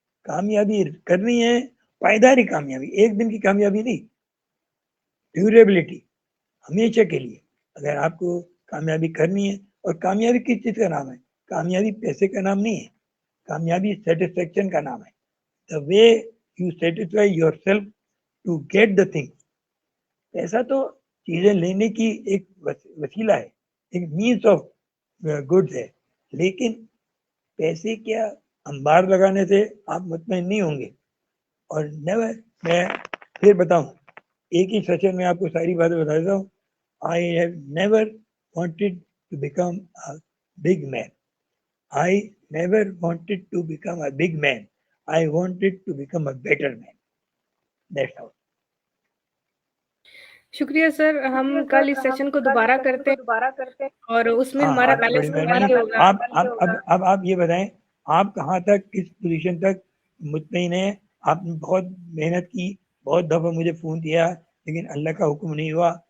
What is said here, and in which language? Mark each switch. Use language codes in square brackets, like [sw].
[ur] کامیابی کرنی ہے, پائیداری کامیابی, ایک دن کی کامیابی نہیں, ڈیوریبلٹی, ہمیشہ کے لیے. اگر آپ کو کامیابی کرنی ہے, اور کامیابی کس چیز کا نام ہے؟ کامیابی پیسے کا نام نہیں ہے, کامیابی سیٹسفیکشن کا نام ہے. [en] The way you satisfy yourself to get the thing. [ur] پیسہ تو چیزیں لینے کی ایک وسیلہ ہے, ایک [en] means of goods [ur] ہے, لیکن پیسے کیا انبار لگانے سے آپ مطمئن نہیں ہوں گے. اور نیور, میں پھر بتاؤں, ایک ہی سیشن میں آپ کو ساری باتیں بتا دیتا ہوں. [en] I have never wanted to become a big man. I never wanted to become a big man. I wanted to become a better man. That's all. [ur] شکریہ سر, ہم کل اس سیشن کو دوبارہ کرتے ہیں اور اس میں ہمارا پہلے سوال یہ ہوگا. اب آپ یہ بتائیں, آپ کہاں تک, کس پوزیشن تک مطمئن ہیں؟ آپ نے بہت محنت کی, بہت دفعہ مجھے فون کیا, لیکن اللہ کا حکم نہیں ہوا.